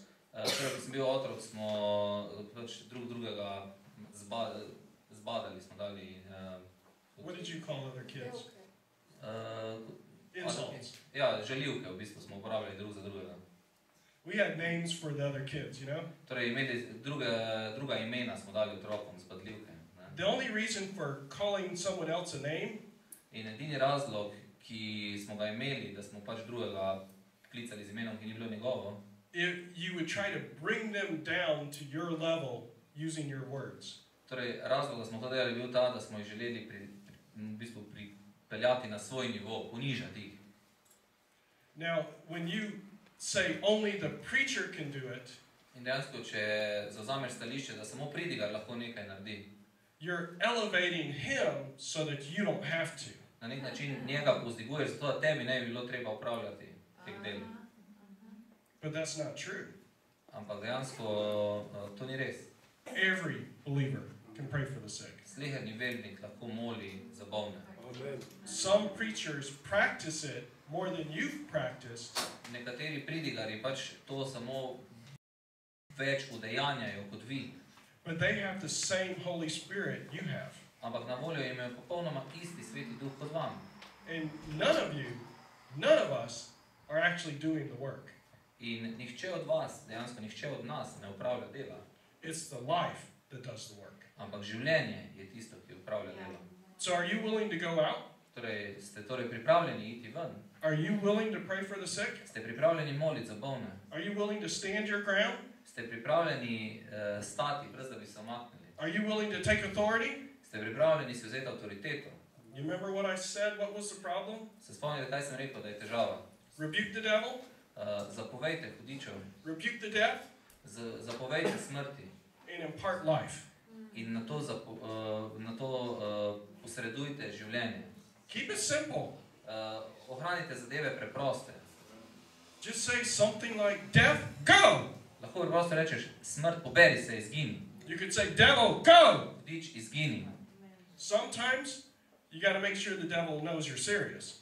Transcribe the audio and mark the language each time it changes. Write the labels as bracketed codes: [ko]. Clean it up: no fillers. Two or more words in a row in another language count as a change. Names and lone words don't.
[sl] Torej, ko sem bil otrok, smo pač drugega zbadali, smo dali... [en] What did you call other kids? Insults. [sl] Ja, žaljivke v bistvu smo uporabljali drug za drugega. [en] We had names for the other kids, you know? [sl] Torej, imeli druga imena smo dali otrokom, zbadljivke. [en] The only reason for calling someone else a name [sl] In edini razlog, ki smo ga imeli, da smo pač drugega klicali z imenom, ki ni bilo njegovo, [en] you would try to bring them down to your level using your words. [sl] Torej, razlog, da smo to delali, bil ta, da smo jih želeli pripeljati na svoj nivo, ponižati jih. [en] Now, when you say only the preacher can do it, [sl] In dejansko, če zavzameš stališče, da samo pridigar lahko nekaj naredi, [en] you're elevating him so that you don't have to. [sl] na nek način njega povzdiguješ, zato da tebi ne bi bilo treba upravljati teh del. [en] But that's not true. [sl] Ampak dejansko to ni res. [en] Every believer can pray for the sick. [sl] Sleherni vernik lahko moli za bolne. [en] Some preachers practice it more than you've practiced. [sl] Nekateri pridigarji pač to samo več udejanjajo kot vi. [en] But they have the same Holy Spirit you have. [sl] Ampak na voljo imajo popolnoma isti Sveti Duh kot vam. [en] And none of us are actually doing the work. [sl] In nihče od vas, dejansko nihče od nas ne upravlja dela. [en] It's the life that does the work. [sl] Ampak življenje je tisto, ki upravlja delo. [en] So are you willing to go out? [sl] Torej, ste pripravljeni iti ven? [en] Are you willing to pray for the sick? [sl] Ste pripravljeni moliti za bolne? [en] Are you willing to stand your ground? [sl] Ste pripravljeni stati, brez da bi se omaknili? [en] Are you willing to take authority? [sl] Ste pripravljeni si vzeti avtoriteto? [en] You remember what I said? What was the problem? [sl] Se spomnite, kaj sem rekel, da je težava? [en] Rebuke the devil? [sl] Zapovejte hudičev. [en] Rebuke the death? [sl] Zapovejte smrti. [en] And impart life. [sl] In na to posredujte življenje. [en] Keep it simple. [sl] Ohranite zadeve preproste. [en] Just say something like, death, go! [sl] Lahko preprosto rečeš, smrt, poberi se, izgini. [en] You could say, devil, go! [sl] Hudič, izgini. [en] Sometimes you got to make sure the devil knows you're serious.